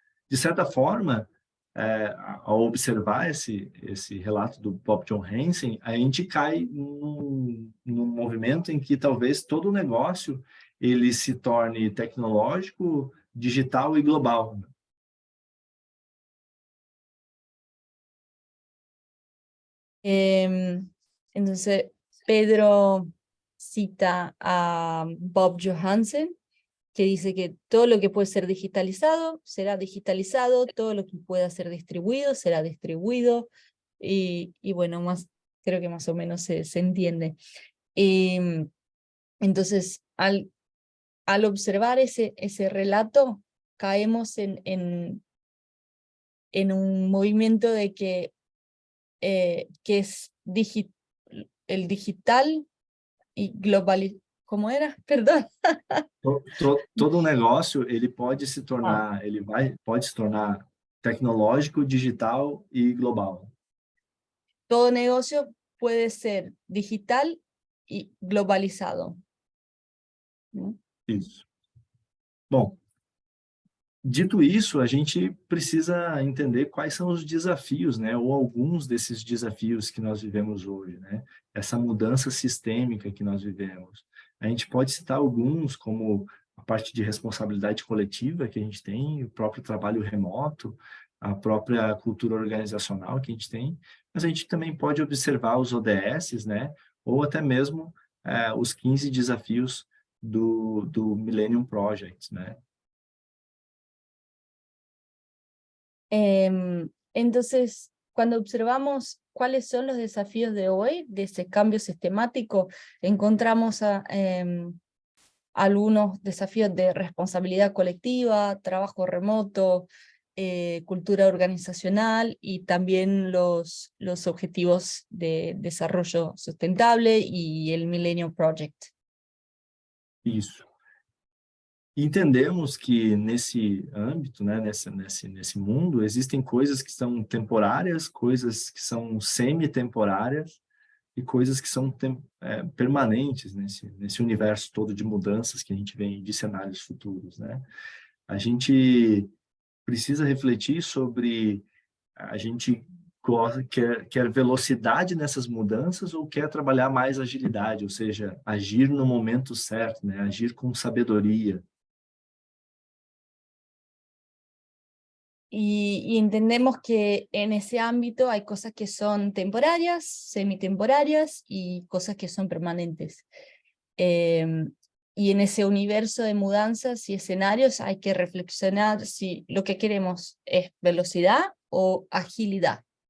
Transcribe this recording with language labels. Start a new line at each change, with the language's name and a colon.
Portuguese: De certa forma, ao observar esse relato do Bob John Hansen, a gente cai num movimento em que talvez todo o negócio ele se torne tecnológico, digital e global.
Spanish: Entonces, Pedro cita a Bob Johansen, que dice que todo lo que puede ser digitalizado será digitalizado, todo lo que pueda ser distribuido será distribuido, y bueno, creo que más o menos se entiende. Entonces, al observar ese relato, caemos en un movimiento de que es el digital y global. ¿Cómo era? Perdón.
Portuguese: Todo negócio ele pode se tornar, pode se tornar tecnológico, digital e global.
Spanish: Todo negocio puede ser digital y globalizado.
Portuguese: Isso. Bom, dito isso, a gente precisa entender quais são os desafios, né, ou alguns desses desafios que nós vivemos hoje, né? Essa mudança sistêmica que nós vivemos. A gente pode citar alguns, como a parte de responsabilidade coletiva que a gente tem, o próprio trabalho remoto, a própria cultura organizacional que a gente tem, mas a gente também pode observar os ODS, né, ou até mesmo os 15 desafios do Millennium Project, né?
Spanish: Entonces, cuando observamos cuáles son los desafíos de hoy, de ese cambio sistemático, encontramos algunos desafíos de responsabilidad colectiva, trabajo remoto, cultura organizacional y también los objetivos de desarrollo sustentable y el Millennium Project.
Portuguese: Isso. Entendemos que nesse âmbito, né, nesse mundo, existem coisas que são temporárias, coisas que são semi-temporárias e coisas que são permanentes nesse universo todo de mudanças que a gente vê de cenários futuros, né? A gente precisa refletir sobre a gente quer velocidade nessas mudanças ou quer trabalhar mais agilidade, ou seja, agir no momento certo, né? Agir com sabedoria.
Spanish: y entendemos que en ese ámbito hay cosas que son temporarias, semitemporarias y cosas que son permanentes. Y en ese universo de mudanzas y escenarios hay que reflexionar si lo que queremos es velocidad o agilidad.